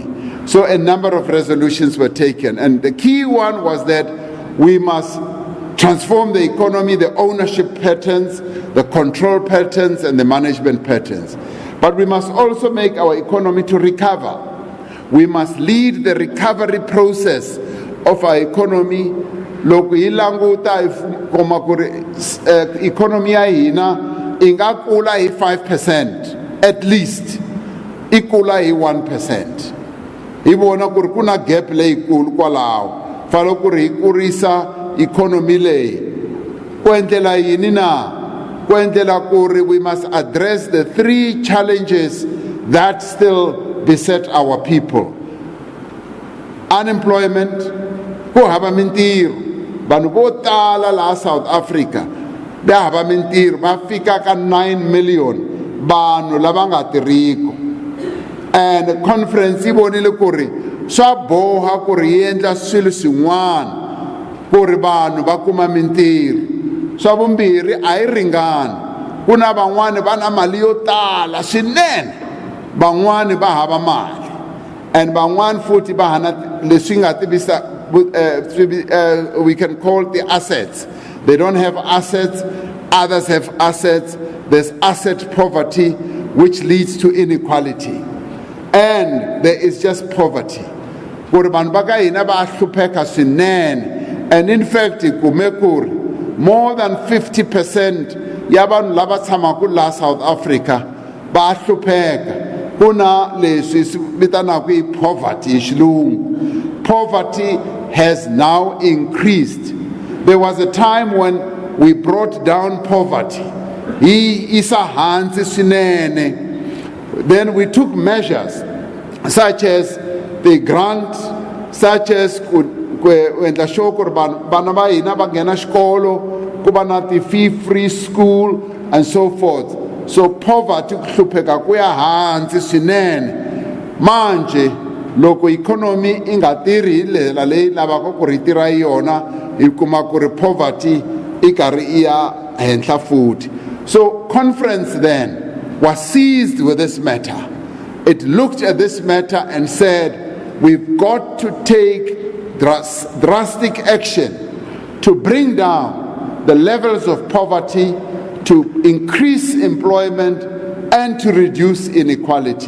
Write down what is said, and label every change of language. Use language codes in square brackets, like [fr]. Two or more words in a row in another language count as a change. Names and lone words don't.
[en] So a number of resolutions were taken, and the key one was that we must transform the economy, the ownership patterns, the control patterns, and the management patterns. But we must also make our economy to recover. We must lead the recovery process of our economy. [ts] Loko hi languta kuma ku ri economy ya hina inga kula hi 5%, [en] at least [ts] ikula hi 1%. Hi vona ku ri kuna gap leyikulu kwalaho, falo ku ri hi kurisa economy leyi ku endlela yini na, ku endlela ku ri [en] we must address the three challenges that still beset our people. Unemployment, [ts] ku hava mintirho, vanhu vo tala laha South Africa va hava mintirho, va fika ka 9 million vanhu lava nga tirhiko. And conference yi vonile ku ri swa boha ku ri yi endla swilo swin'wana ku ri vanhu va kuma mintirho. Swa vumbirhi a yi ringani, ku na van'wani va na mali yo tala swinene, van'wani va hava mali, and van'wani futhi va hana leswi nga tivisa [en] we can call the assets. They don't have assets, others have assets. There's asset poverty, which leads to inequality. And there is just poverty. And in fact, more than [ts] 50% yabantu lava tshamaka la South Africa va hlupheka. Kuna leswi vitanaka poverty hi xilungu. [en] Poverty has now increased. There was a time when we brought down poverty. [ts] Isa hansi swinene. [en] Then we took measures such as the grant, such as [ts] wendla sure ku ri vana va hina va nghena xikolo, ku va na [en] fee-free school and so forth. [ts] So poverty ku hlupheka ku ya hansi swinene. Manje loko economy inga tirhi hi ndlela leyi lavaka ku ri tirha yona, hi kuma ku ri poverty i karhi iya henhla futhi. [en] So conference then was seized with this matter. It looked at this matter and said, we've got to take drastic action to bring down the levels of poverty, to increase employment, and to reduce inequality.